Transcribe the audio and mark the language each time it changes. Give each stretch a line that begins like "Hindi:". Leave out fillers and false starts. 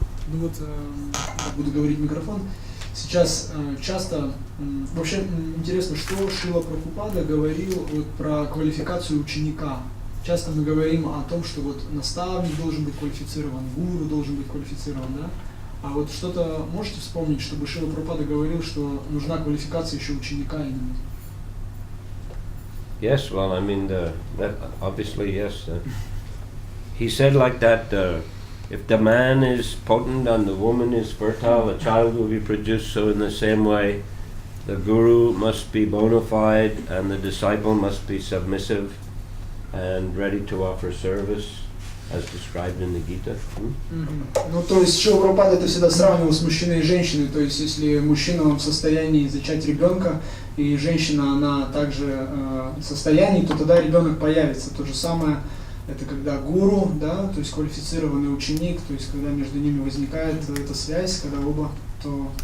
Russian: Ну вот, буду говорить в микрофон. Сейчас часто, вообще интересно, что Шрила Прабхупада говорил вот про квалификацию ученика. Часто мы говорим о том, что вот наставник должен быть квалифицирован, гуру должен быть квалифицирован, да? А вот что-то можете вспомнить, чтобы Шрила Прабхупада говорил, что нужна квалификация еще ученика именно?
English: Yes, well, I mean, that obviously, yes. He said like that, if the man is potent and the woman is fertile, a child will be produced. So in the same way, the guru must be bona fide and the disciple must be submissive and ready to offer service, as described in the Gita.
Russian: Ну, то есть Шрила Прабхупада это всегда сравнивал с мужчиной и женщиной. То есть если мужчина он в состоянии зачать ребенка, и женщина она также в состоянии, то тогда ребенок появится. То же самое это когда гуру, да, то есть квалифицированный ученик, то есть когда между ними возникает эта связь, когда оба, то...